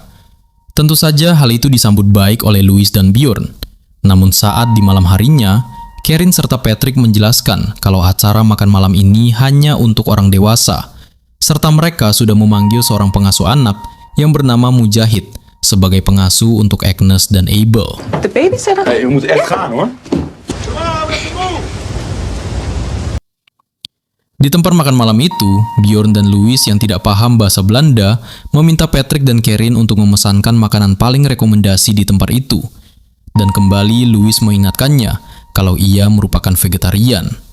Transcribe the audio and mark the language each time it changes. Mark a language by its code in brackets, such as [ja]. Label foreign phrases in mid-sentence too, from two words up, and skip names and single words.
[id] Tentu saja hal itu disambut baik oleh Lois dan Bjorn. Namun saat di malam harinya, Karin serta Patrick menjelaskan kalau acara makan malam ini hanya untuk orang dewasa, serta mereka sudah memanggil seorang pengasuh anak yang bernama Mujahid sebagai pengasuh untuk Agnes dan Abel. [nl] De babysitter? Hey, je moet echt gaan hoor. [id] Di tempat makan malam itu, Bjorn dan Lois yang tidak paham bahasa Belanda meminta Patrick dan Karin untuk memesankan makanan paling rekomendasi di tempat itu. Dan kembali Lois mengingatkannya kalau ia merupakan vegetarian.